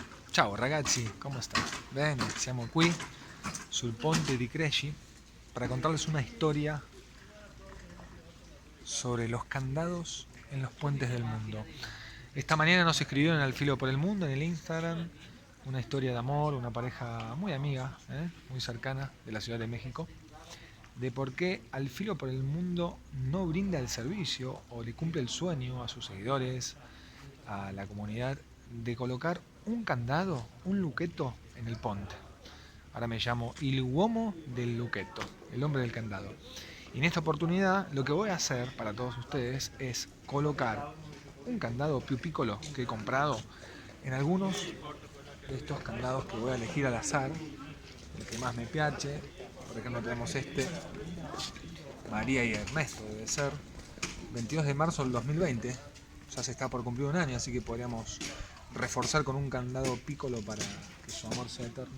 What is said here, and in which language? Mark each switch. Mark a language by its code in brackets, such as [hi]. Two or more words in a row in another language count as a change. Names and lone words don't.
[it] Ciao ragazzi, come state? Bene, siamo qui sul ponte di Cresci [es] para contarles una historia sobre los candados en los puentes del mundo. Esta mañana nos escribieron al Filo por el Mundo en el Instagram una historia de amor, una pareja muy amiga, muy cercana de la Ciudad de México, de por qué Al Filo por el Mundo no brinda el servicio o le cumple el sueño a sus seguidores, a la comunidad, de colocar un candado, un luqueto en el ponte. Ahora me llamo [it] Il Uomo del Luqueto, [es] el hombre del candado. Y en esta oportunidad lo que voy a hacer para todos ustedes es colocar un candado [it] più piccolo [es] que he comprado en algunos de estos candados que voy a elegir al azar, el que más me piace. Por ejemplo tenemos este, María y Ernesto debe ser, 22 de marzo del 2020, ya se está por cumplir un año, así que podríamos reforzar con un candado piccolo para que su amor sea eterno.